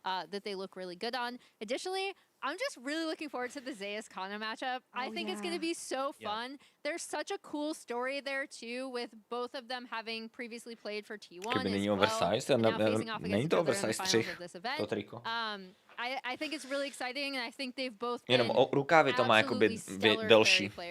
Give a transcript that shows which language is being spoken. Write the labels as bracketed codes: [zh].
[en] That they look really good on. Additionally, I'm just really looking forward to the Zeus Kana matchup. I think it's going to be so fun. There's such a cool story there too, with both of them having previously played for T1 [cs] Kdyby není oversize, není to oversize 3, to triko. [en] I think it's really exciting, and I think they've both [cs] jenom rukávy to má jakoby delší.